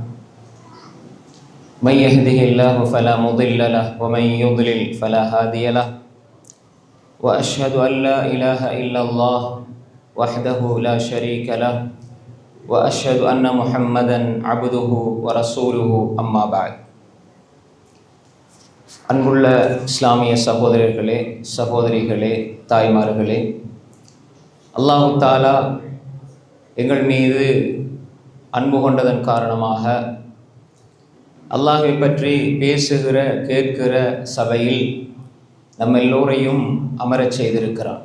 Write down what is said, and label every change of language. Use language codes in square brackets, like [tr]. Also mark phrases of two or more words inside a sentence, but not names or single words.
[ar] من يهده الله فلا مضل له ومن يضلل فلا هادي له وأشهد أن لا إله إلا الله وحده لا شريك له وأشهد أن محمدا عبده ورسوله أما بعد. [ta] அன்புள்ள இஸ்லாமிய சகோதரர்களே, சகோதரிகளே, தாய்மார்களே, [ar] الله تعالى [ta] எங்கள் மீது அன்பு கொண்டதன் காரணமாக அல்லாஹ்வை பற்றி பேசுகிற கேட்கிற சபையில் நம்ம எல்லோரையும் அமரச் செய்திருக்கிறான்.